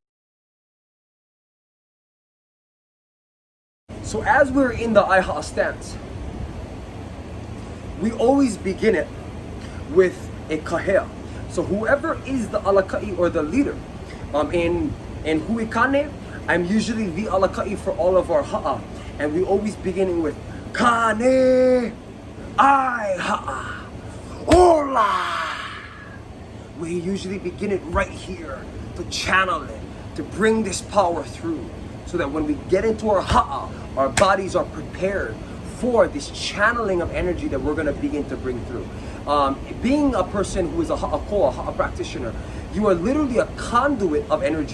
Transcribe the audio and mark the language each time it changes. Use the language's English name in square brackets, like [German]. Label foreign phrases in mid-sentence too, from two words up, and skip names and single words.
[English] So as we're in the [Hawaiian] ai ha'a [English] stance, we always begin it with a kahea. So whoever is the alakai or the leader, in Hui Kane, I'm usually the alakai for all of our ha'a, and we always beginning with Kane, [Hawaiian] ai ha'a, ola. [English] We usually begin it right here to channel it, to bring this power through, so that when we get into our ha'a, our bodies are prepared for this channeling of energy that we're going to begin to bring through. Being a person who is a ha'akoa, ha'a practitioner, you are literally a conduit of energy.